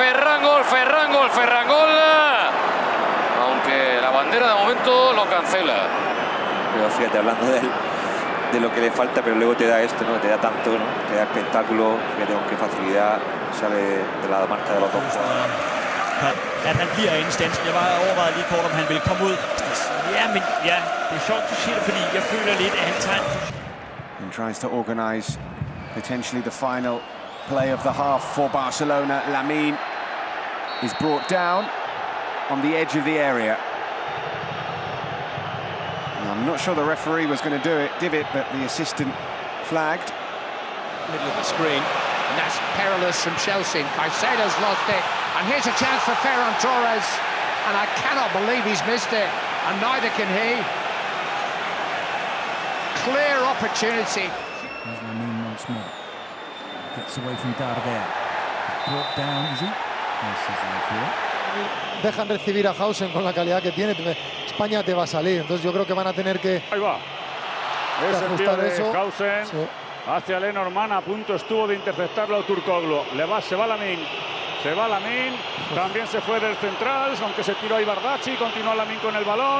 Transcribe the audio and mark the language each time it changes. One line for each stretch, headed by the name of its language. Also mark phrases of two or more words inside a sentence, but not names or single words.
Spanish: Aunque la bandera de momento lo cancela. Pero fíjate, hablando de lo que le falta, pero luego te da esto, ¿no? Te da tanto, ¿no? Te da espectáculo, fíjate con qué facilidad sale de la marca de los dos.
Danish: At han bliver inde i standsen. Jeg var overvejet lige kort, om han ville komme ud. Ja, men ja, det er sjovt, du siger det, fordi jeg føler lidt, at han tager
English: and tries to organise potentially the final play of the half for Barcelona. Lamine is brought down on the edge of the area. I'm not sure the referee was going to give it, but the assistant flagged. Middle of the screen, and that's perilous from Chelsea. Caicedo's lost it, and here's a chance for Ferran Torres, and I cannot believe he's missed it, and neither can he. Clear opportunity. There's Lamine once more. Gets away from Darder. Brought down, is he? Yes, is the referee.
Spanish: Dejan recibir a Hausen con la calidad que tiene. España te va a salir, entonces yo creo que van a tener que... Ahí va. Es el tío de eso. Hausen hacia Lenormand, a punto estuvo de interceptarlo Turkoglu. Se va Lamine. También se fue del central, aunque se tiró a Ibardachi, continuó Lamine con el balón.